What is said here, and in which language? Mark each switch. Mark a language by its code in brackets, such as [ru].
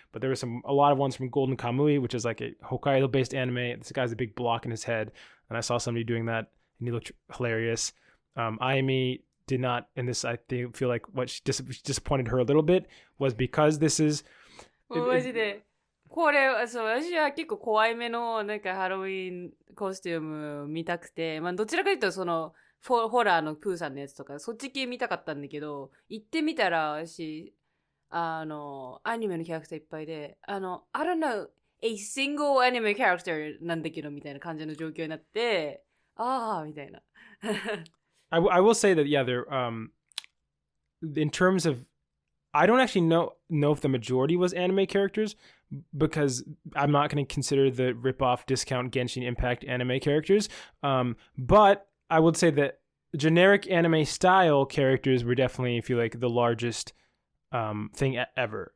[en] But there were a lot of ones from Golden Kamui, which is like a Hokkaido-based anime. This guy's a big block in his head, and I saw somebody doing that, and he looked hilarious. Ayumi did not, and this I feel like what disappointed her a little bit was because this is. [ja] マジで。これ、そう、私は結構怖いめのなんかハロウィンコスチューム見たくて、まあどちらかというとそのホラーのプーさんのやつとかそっち系見たかったんだけど、行ってみたら私アニメのキャラクターいっぱいで、 [en] I don't know a single anime character [ja] なんだけどみたいな感じの状況になって、ああみたいな。 [en] I will say that yeah, they're in terms of, I don't actually know if the majority was anime characters because I'm not going to consider the rip-off discount Genshin Impact anime characters. But I would say that generic anime style characters were definitely, I feel like, the largest thing ever.